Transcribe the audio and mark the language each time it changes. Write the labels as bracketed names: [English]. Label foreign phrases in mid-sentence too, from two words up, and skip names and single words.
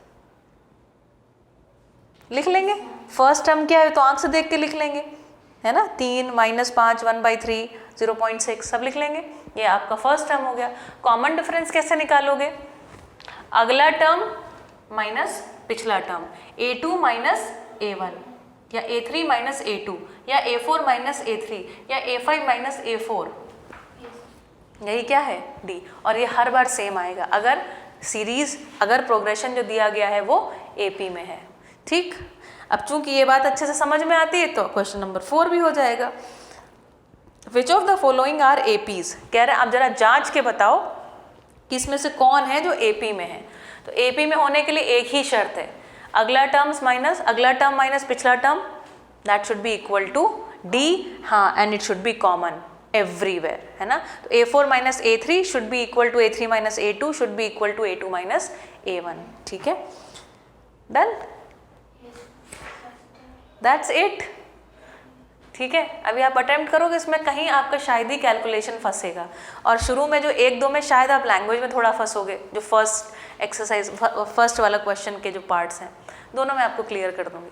[Hindi] लिख लेंगे, [English] first term [Hindi] क्या है तो आंख से देख के लिख लेंगे, है ना, 3 - 5 1/3 0.6 सब लिख लेंगे। ये आपका [English] first term [Hindi] हो गया। [English] common difference [Hindi] कैसे निकालोगे? अगला [English] term minus [Hindi] पिछला टर्म, A2 - A1 या A3 - A2 या A4 - A3 या A5 - A4, यही क्या है D। और ये हर बार सेम आएगा अगर सीरीज, अगर प्रोग्रेशन जो दिया गया है वो AP में है। ठीक, अब चूंकि ये बात अच्छे से समझ में आती है तो [English] question number 4 [Hindi] भी हो जाएगा। [English] which of the following are APs, [Hindi] कह रहे हैं आप जरा जांच के बताओ कि इसमें से कौन है जो AP में है। तो AP में होने के लिए एक ही शर्त है, अगला [English] term minus [Hindi] पिछला टर्म, [English] that should be equal to D. हाँ, and it should be common everywhere, [Hindi] है ना। [English] तो A4 - A3 should be equal to A3 - A2 should be equal to A2 - A1। [Hindi] ठीक है, [English] done, that's it. [Hindi] ठीक है, अभी आप अटेम्प्ट करोगे, इसमें कहीं आपका शायद ही कैलकुलेशन फंसेगा, और शुरू में जो 1-2 में शायद आप लैंग्वेज में थोड़ा फंसोगे, जो [English] first exercise first [Hindi] वाला क्वेश्चन के जो पार्ट्स हैं दोनों मैं आपको क्लियर कर दूंगी।